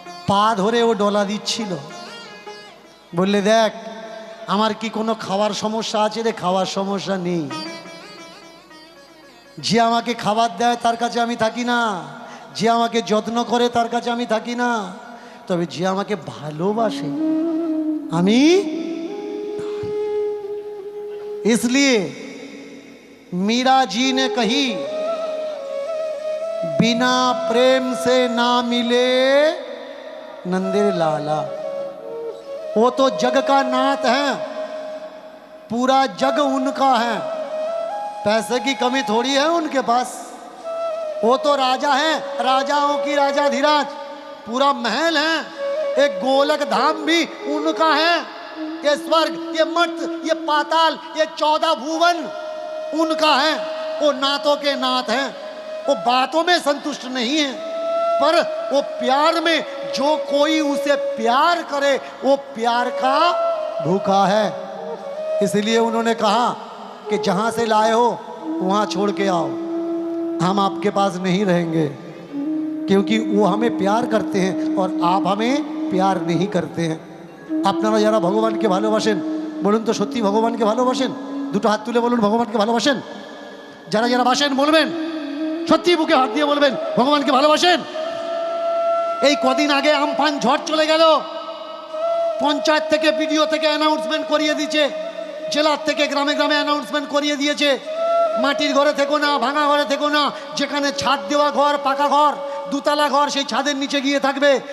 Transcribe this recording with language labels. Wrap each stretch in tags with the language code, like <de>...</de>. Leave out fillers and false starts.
<bn>পা ধরে ও ডলা দিচ্ছিল, বললে দেখ আমার কি কোনো খাওয়ার সমস্যা আছে রে? খাওয়ার সমস্যা নেই। যে আমাকে খাবার দেয় তার কাছে আমি থাকি না, যে আমাকে যত্ন করে তার কাছে আমি থাকি না, তবে যে আমাকে ভালোবাসে আমি।</bn> <hi>इसलिए मीरा जी ने कही, बिना प्रेम से ना मिले नंदिर लाला। वो तो जग का नाथ है, पूरा जग उनका है, पैसे की कमी थोड़ी है उनके पास। वो तो राजा है, राजाओं की राजा धीराज, पूरा महल है, एक गोलक धाम भी उनका है, ये स्वर्ग, ये मर्त, ये पाताल, ये 14 भुवन उनका है। वो नातों के नाथ हैं, वो बातों में संतुष्ट नहीं है, पर वो प्यार में जो कोई उसे प्यार करे वो प्यार का भूखा है। इसलिए उन्होंने कहा कि जहां से लाए हो वहां छोड़ के आओ, हम आपके पास नहीं रहेंगे, क्योंकि वो हमें प्यार करते हैं और आप हमें प्यार नहीं करते हैं।</hi> <bn>আপনারা যারা ভগবানকে ভালোবাসেন বলুন তো সত্যি ভগবানকে ভালোবাসেন? দুটো হাত তুলে বলুন ভগবানকে ভালোবাসেন। যারা যারা বাসেন বলবেন, সত্যি বুকে হাত দিয়ে বলবেন ভগবানকে ভালোবাসেন। এই কদিন আগে আমফান ঝড় চলে গেল, পঞ্চায়েত থেকে বিডিও থেকে অ্যানাউন্সমেন্ট করিয়ে দিয়েছে, জেলার থেকে গ্রামে গ্রামে অ্যানাউন্সমেন্ট করিয়ে দিয়েছে, মাটির ঘরে থেকো না, ভাঙা ঘরে থেকো না, যেখানে ছাদ দেওয়া ঘর, পাকা ঘর, দুতলা ঘর, সেই ছাদের নিচে গিয়ে থাকবে।</bn>